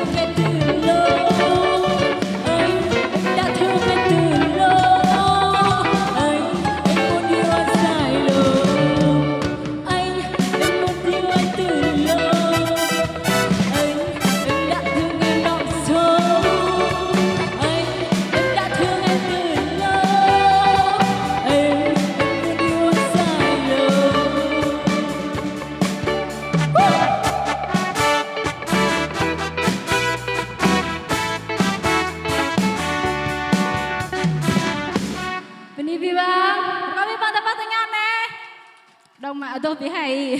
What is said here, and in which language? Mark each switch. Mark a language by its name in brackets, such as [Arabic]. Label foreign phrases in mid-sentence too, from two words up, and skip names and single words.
[Vietnamese] em từ lâu, em đã thương em từ lâu, em muốn yêu anh dài lâu, em muốn yêu anh từ lâu, em đã thương em đậm sâu, em đã thương em từ lâu, em muốn yêu anh dài lâu. [Indonesian] Ini bang, kami pada patungan nih. Dong mak tuh pihai.